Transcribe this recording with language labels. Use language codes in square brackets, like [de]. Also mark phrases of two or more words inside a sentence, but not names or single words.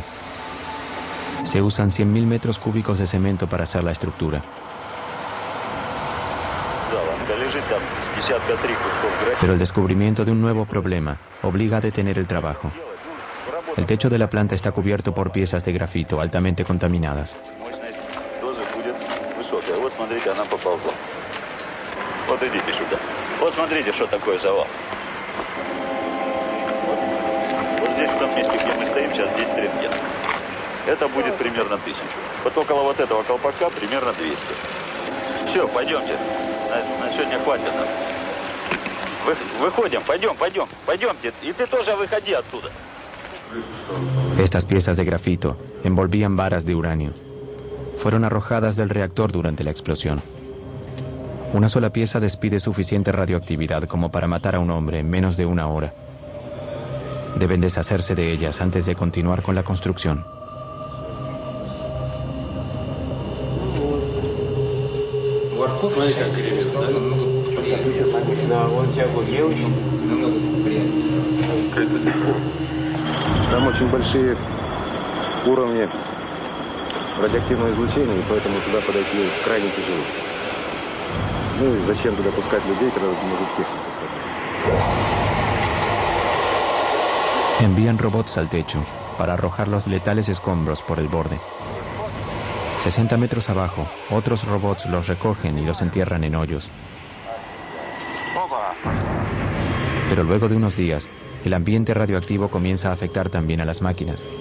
[es] Se usan 100.000 metros cúbicos de cemento para hacer la estructura. Pero el descubrimiento de un nuevo problema obliga a detener el trabajo. El techo de la planta está cubierto por piezas de grafito altamente contaminadas. [ru] Это будет примерно 1000. Вот около вот этого колпака примерно 200. Все, пойдемте. На сегодня хватит. Выходим, пойдемте. [es] Y tú [ru] тоже выходи оттуда. [es] Estas piezas de grafito envolvían varas de uranio. Fueron arrojadas del reactor durante la explosión. Una sola pieza despide suficiente radioactividad como para matar a un hombre en menos de 1 hora. Deben deshacerse de ellas antes de continuar con la construcción. [ru] Там очень большие уровни радиоактивного излучения, и поэтому туда подойти крайне тяжело. Ну и зачем туда пускать людей, когда может техника слабая? [es] Envían robots al techo para arrojar los letales escombros por el borde. 60 metros abajo, otros robots los recogen y los entierran en hoyos. Pero luego de unos días, el ambiente radioactivo comienza a afectar también a las máquinas.